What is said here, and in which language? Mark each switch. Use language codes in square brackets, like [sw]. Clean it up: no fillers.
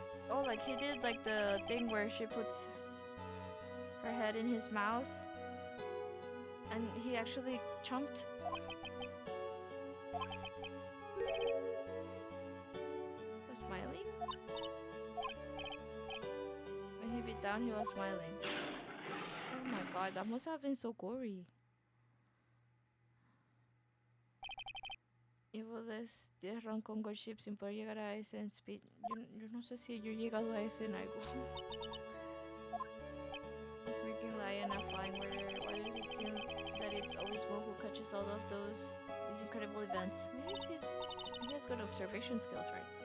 [en] Oh, like he did like the thing where she puts her head in his mouth and he actually jumped. Was smiling? When he bit down, he was smiling. Oh my god, that must have been so gory. [es] Llevo 10 run con Gold Ship sin poder llegar a ese en speed. Yo no sé si yo he llegado a ese en algo. [en] This freaking lion are flying. Why does it seem that it's always Mo who catches all of these incredible events? Maybe he has good observation skills, right?